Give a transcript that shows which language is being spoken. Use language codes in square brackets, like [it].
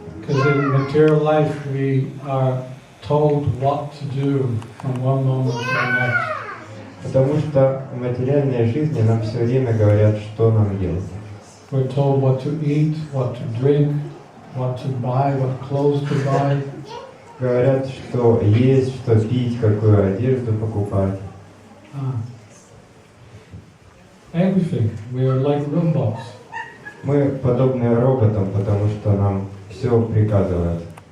[en] Because in material life we are told what to do from one moment to the next. [ru] Потому что в материальной жизни нам все время говорят, что нам делать. [en] We're told what to eat, what to drink, what to buy, what clothes to buy. [ru] Говорят, что есть, что пить, какую одежду покупать. [en] Everything. We are like robots. [ru] Мы подобны роботам, потому что нам все приказывают.